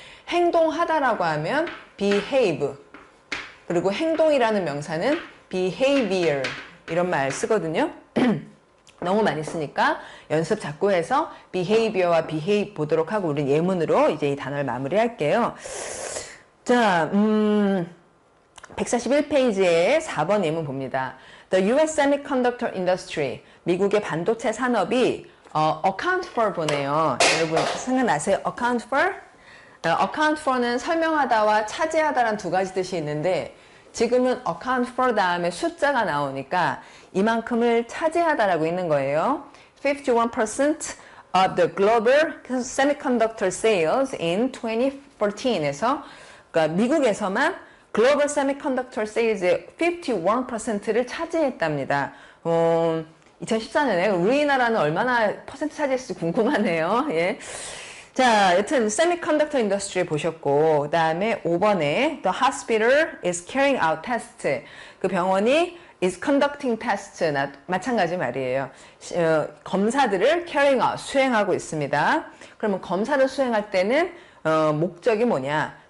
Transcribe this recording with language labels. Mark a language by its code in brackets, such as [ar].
[ko] 행동하다라고 하면 behave, 그리고 행동이라는 명사는 behavior, 이런 말 쓰거든요. 너무 많이 쓰니까 연습 자꾸 해서 behavior와 behave 보도록 하고, 우리는 예문으로 이제 이 단어를 마무리할게요. 자, 141페이지에 4번 예문 봅니다. [en] The US semiconductor industry, [ko] 미국의 반도체 산업이 [en] account for [ko] 보네요. 여러분 생각나세요? account for? account for는 설명하다와 차지하다라는 두 가지 뜻이 있는데, 지금은 account for 다음에 숫자가 나오니까 이만큼을 차지하다라고 있는 거예요. [en] 51% of the global semiconductor sales in 2014 [ko] 에서, 그러니까 미국에서만 글로벌 세미컨덕터 세일즈의 51%를 차지했답니다. 2014년에 우리나라는 얼마나 퍼센트 차지했을지 궁금하네요. 예. 자, 여튼 세미컨덕터 인더스트리 보셨고, 그 다음에 5번에 [en] The hospital is carrying out tests. [ko] 그 병원이 [en] is conducting tests. [ko] 마찬가지 말이에요. 검사들을 [en] carrying out, [ko] 수행하고 있습니다. 그러면 검사를 수행할 때는 목적이 뭐냐?